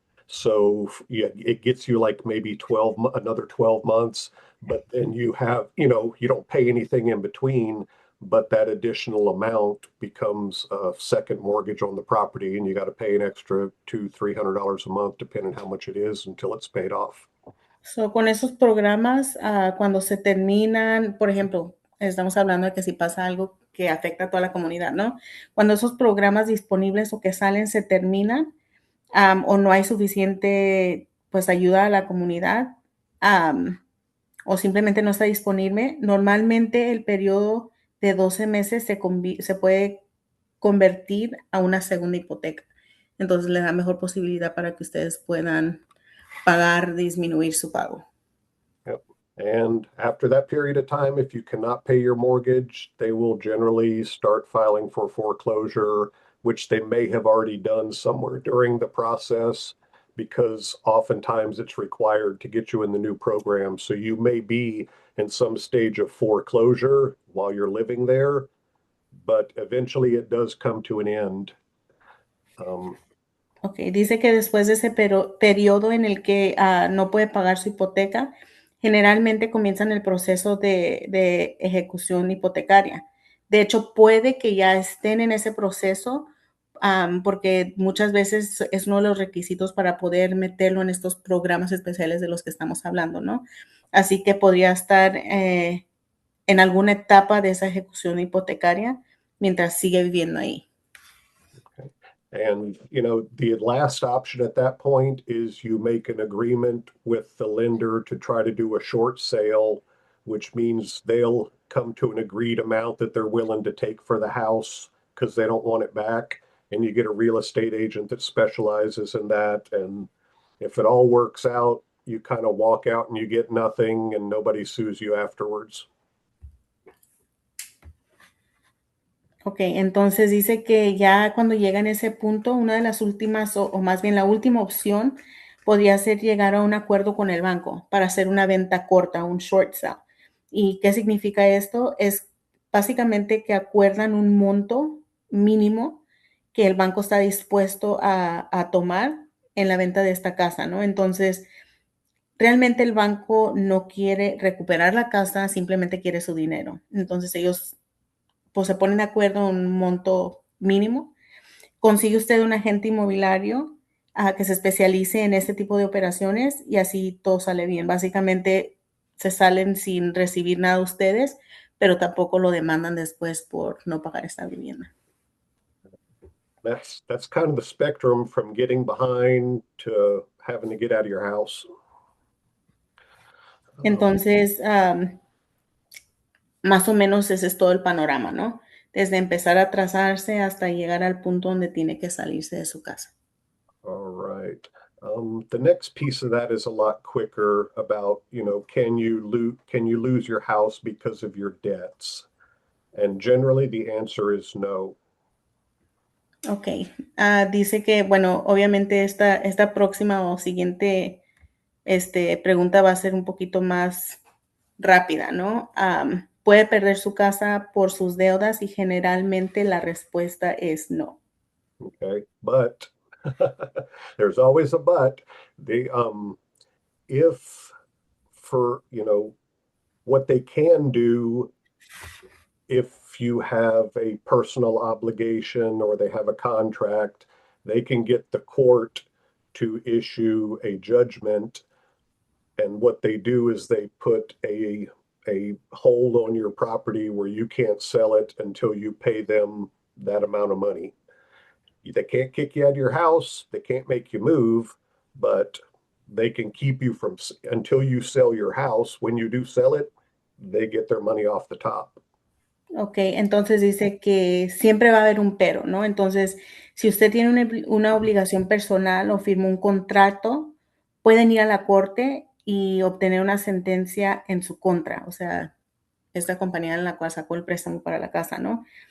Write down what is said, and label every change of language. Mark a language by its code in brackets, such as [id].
[en] So yeah, it gets you like maybe another 12 months, but then you don't pay anything in between, but that additional amount becomes a second mortgage on the property, and you got to pay an extra $200-300 a month, depending how much it is, until it's paid off. [es] So, con esos programas, cuando se terminan, por ejemplo, estamos hablando de que si pasa algo que afecta a toda la comunidad, ¿no? Cuando esos programas disponibles o que salen se terminan, o no hay suficiente, pues, ayuda a la comunidad, o simplemente no está disponible, normalmente el periodo de 12 meses se puede convertir a una segunda hipoteca. Entonces, le da mejor posibilidad para que ustedes puedan pagar, disminuir su pago. [en] Yep. And after that period of time, if you cannot pay your mortgage, they will generally start filing for foreclosure, which they may have already done somewhere during the process, because oftentimes it's required to get you in the new program. So you may be in some stage of foreclosure while you're living there, but eventually it does come to an end. [es] Ok, dice que después de ese periodo en el que no puede pagar su hipoteca, generalmente comienzan el proceso de ejecución hipotecaria. De hecho, puede que ya estén en ese proceso, porque muchas veces es uno de los requisitos para poder meterlo en estos programas especiales de los que estamos hablando, ¿no? Así que podría estar en alguna etapa de esa ejecución hipotecaria mientras sigue viviendo ahí. [en] And, the last option at that point is you make an agreement with the lender to try to do a short sale, which means they'll come to an agreed amount that they're willing to take for the house because they don't want it back. And you get a real estate agent that specializes in that. And if it all works out, you kind of walk out and you get nothing and nobody sues you afterwards. [es] Ok, entonces dice que ya cuando llega en ese punto, una de las últimas, o más bien la última opción, podría ser llegar a un acuerdo con el banco para hacer una venta corta, un short sale. ¿Y qué significa esto? Es básicamente que acuerdan un monto mínimo que el banco está dispuesto a tomar en la venta de esta casa, ¿no? Entonces, realmente el banco no quiere recuperar la casa, simplemente quiere su dinero. Entonces, ellos pues se ponen de acuerdo en un monto mínimo. Consigue usted un agente inmobiliario que se especialice en este tipo de operaciones y así todo sale bien. Básicamente se salen sin recibir nada ustedes, pero tampoco lo demandan después por no pagar esta vivienda. [en] That's kind of the spectrum from getting behind to having to get out of your house. [es] Entonces, más o menos ese es todo el panorama, ¿no? Desde empezar a atrasarse hasta llegar al punto donde tiene que salirse de su casa. [en] All right. The next piece of that is a lot quicker about, can you lose your house because of your debts? And generally the answer is no. [es] Ok, dice que, bueno, obviamente esta próxima o siguiente pregunta va a ser un poquito más rápida, ¿no? Puede perder su casa por sus deudas y generalmente la respuesta es no. [en] Okay, but there's always a but. If for, what they can do if you have a personal obligation or they have a contract, they can get the court to issue a judgment And what they do is they put a hold on your property where you can't sell it until you pay them that amount of money. They can't kick you out of your house, they can't make you move, but they can keep you from until you sell your house. When you do sell it, they get their money off the top. [es] Ok, entonces dice que siempre va a haber un pero, ¿no? Entonces, si usted tiene una obligación personal o firma un contrato, pueden ir a la corte y obtener una sentencia en su contra, o sea, esta compañía en la cual sacó el préstamo para la casa, ¿no?